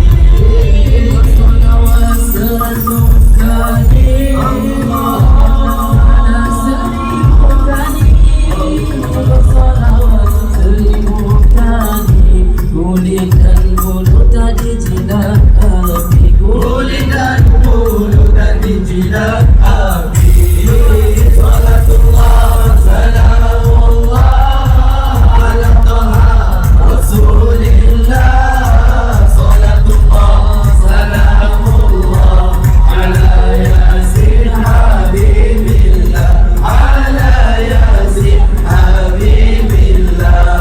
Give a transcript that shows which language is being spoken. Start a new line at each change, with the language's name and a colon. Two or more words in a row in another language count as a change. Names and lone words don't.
Indonesian: bersolawat 100 kali, pada 1000 kali, bersolawat 1000 kali. Kulit dan bulu tadi jinak api, kulit dan bulu dan jidat api.
Arabic: صلاة الله سلام الله على طه رسول الله. صلاة الله سلام الله على يس حبيب الله، على يس حبيب الله.